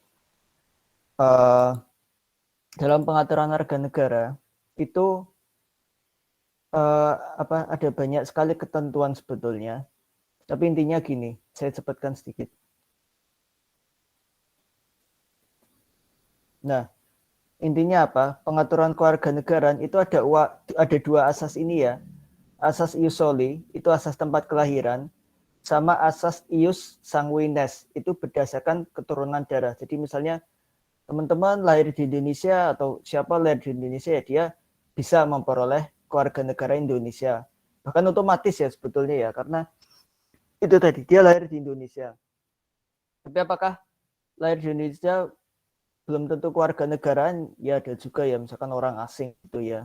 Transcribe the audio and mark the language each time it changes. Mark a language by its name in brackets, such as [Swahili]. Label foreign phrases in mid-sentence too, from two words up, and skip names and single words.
[Indonesian] Dalam pengaturan warga negara itu ada banyak sekali ketentuan sebetulnya. Tapi intinya gini, saya cepatkan sedikit. Nah, intinya apa? Pengaturan kewarganegaraan itu ada dua asas ini ya. Asas [Latin] ius soli, [Indonesian] itu asas tempat kelahiran, sama asas [Latin] ius sanguinis, [Indonesian] itu berdasarkan keturunan darah. Jadi misalnya teman-teman lahir di Indonesia atau siapa lahir di Indonesia ya dia bisa memperoleh kewarganegaraan Indonesia. Bahkan otomatis ya sebetulnya ya, karena itu tadi dia lahir di Indonesia. Tapi apakah lahir di Indonesia belum tentu kewarganegaraan, ya ada juga ya misalkan orang asing gitu ya.